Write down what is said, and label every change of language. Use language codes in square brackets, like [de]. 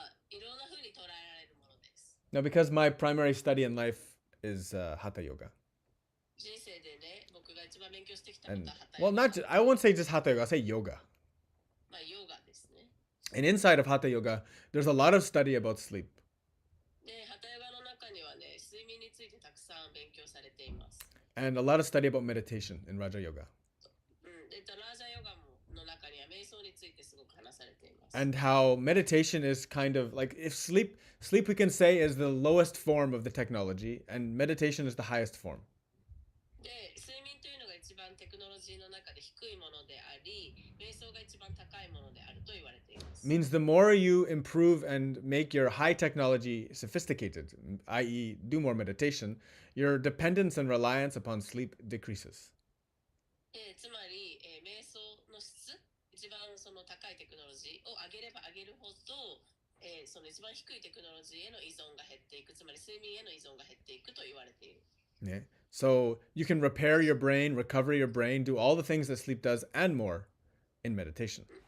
[ja] いろんな風に捉えられるものです。 [en] Now, because my primary study in life is hatha yoga. [ja] 人生でね、僕が一番勉強してきたことはハタ [en] Well, [ja] ヨガ。 [en] not just, I won't say just hatha yoga. I'll say yoga. [ja] ヨガですね。 [en] And inside of hatha yoga, there's a lot of study about sleep. [ja] で、ハタヨガの中にはね、睡眠についてたくさん勉強されています。 [en] And a lot of study about meditation in Raja Yoga. [ja] で、ラージャヨガの中には瞑想についてすごく話されています。 [en] And how meditation is kind of like, if sleep we can say is the lowest form of the technology, and meditation is the highest form. [ja] で、睡眠というのが一番テクノロジーの中で低いものであり、瞑想が一番高いものであると言われています。 [en] Means the more you improve and make your high technology sophisticated, i.e., do more meditation, your dependence and reliance upon sleep decreases. [ja] つまり、瞑想の質、一番その高いテクノロジーを上げれば上げるほど、その一番低いテクノロジーへの依存が減っていく、つまり睡眠への依存が減っていくと言われている。 [en] Yeah. So you can repair your brain, recover your brain, do all the things that sleep does and more in meditation.